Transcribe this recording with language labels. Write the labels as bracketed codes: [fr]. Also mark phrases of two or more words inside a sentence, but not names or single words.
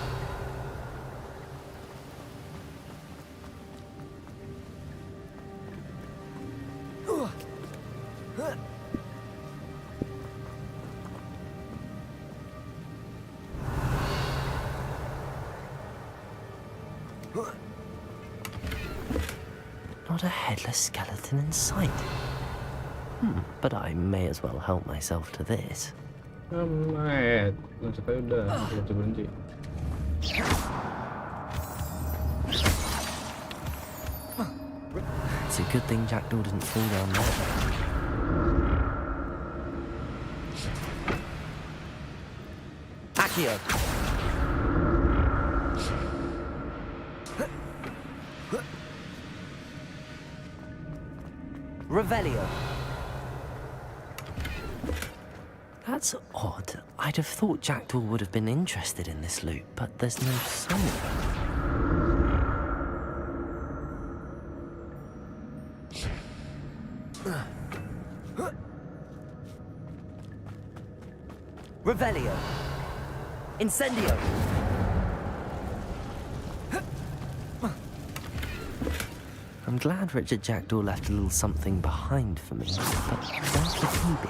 [en] Not a headless skeleton in sight. But I may as well help myself to this. [id] Amat. Langsung aja udah. Langsung berhenti. [en] It's a good thing Jackdaw didn't fall down there. Accio. Revelio. That's odd. I'd have thought Jackdaw would have been interested in this loot, but there's no sign of it. Revelio. Incendio. I'm glad Richard Jackdaw left a little something behind for me, but where could he be?